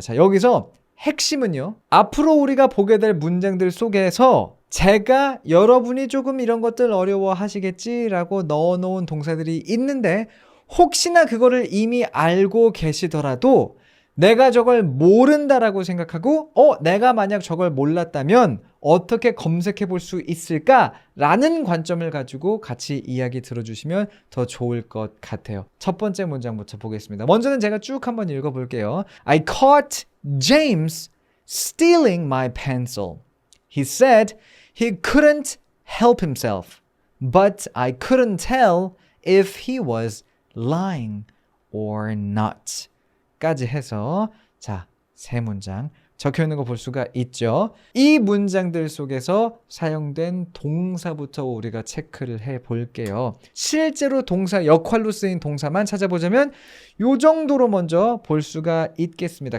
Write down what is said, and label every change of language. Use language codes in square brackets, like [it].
[ko] 자, 여기서 핵심은요, 앞으로 우리가 보게 될 문장들 속에서 제가 여러분이 조금 이런 것들 어려워 하시겠지라고 넣어놓은 동사들이 있는데, 혹시나 그거를 이미 알고 계시더라도 내가 저걸 모른다라고 생각하고 내가 만약 저걸 몰랐다면 어떻게 검색해 볼 수 있을까라는 관점을 가지고 같이 이야기 들어주시면 더 좋을 것 같아요. 첫 번째 문장부터 보겠습니다. 먼저는 제가 쭉 한번 읽어볼게요. [en] I caught James stealing my pencil. He said he couldn't help himself, but I couldn't tell if he was lying or not. [ko] 까지 해서 자, 3문장 적혀있는 거 볼 수가 있죠. 이 문장들 속에서 사용된 동사부터 우리가 체크를 해볼게요. 실제로 동사, 역할로 쓰인 동사만 찾아보자면 요 정도로 먼저 볼 수가 있겠습니다.